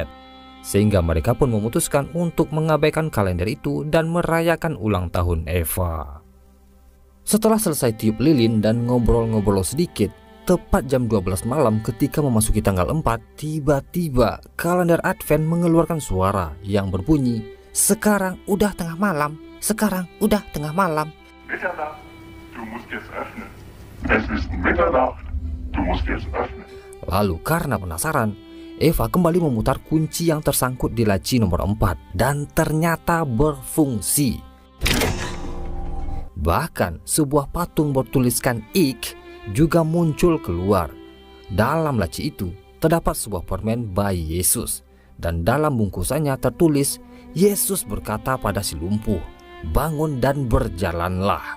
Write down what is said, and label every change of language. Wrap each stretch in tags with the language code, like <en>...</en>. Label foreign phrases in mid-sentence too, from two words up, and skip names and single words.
<id>Sehingga mereka pun memutuskan untuk mengabaikan kalender itu dan merayakan ulang tahun Eva. Setelah selesai tiup lilin dan ngobrol-ngobrol sedikit, tepat jam 12 malam ketika memasuki tanggal 4, tiba-tiba kalender Advent mengeluarkan suara yang berbunyi, "Sekarang udah tengah malam, sekarang udah tengah malam."</id> <de>Mitternacht, du musst jetzt öffnen. Es ist Mitternacht, du musst jetzt öffnen.</de> <id>Lalu karena penasaran, Eva kembali memutar kunci yang tersangkut di laci nomor 4 dan ternyata berfungsi. Bahkan sebuah patung bertuliskan Ik juga muncul keluar. Dalam laci itu terdapat sebuah permen bayi Yesus, dan dalam bungkusannya tertulis, Yesus berkata pada si lumpuh, "Bangun dan berjalanlah."</id>